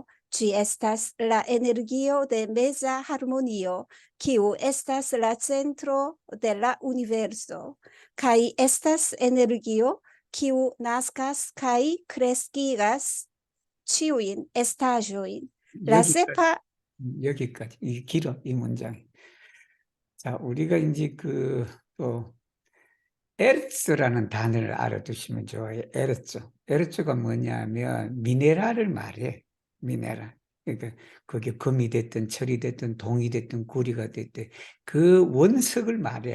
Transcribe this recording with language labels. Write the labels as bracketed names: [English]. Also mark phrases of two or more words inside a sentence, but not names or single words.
[Esperanto] Ĝi estas la energio de meza harmonio, kiu estas la centro de la universo, kaj estas energio kiu naskas kaj kreskigas ĉiujn estaĵojn. La sepa [Korean] 여기까지. 이 길어, 이 문장이. 자, 우리가 이제 또 에르츠라는 단어를 알아두시면 좋아요. 에르츠. 에르츠가 뭐냐면 미네랄을 말해. 미네랄. 그러니까 그게 금이 됐든 철이 됐든 동이 됐든 구리가 됐든 그 원석을 말해.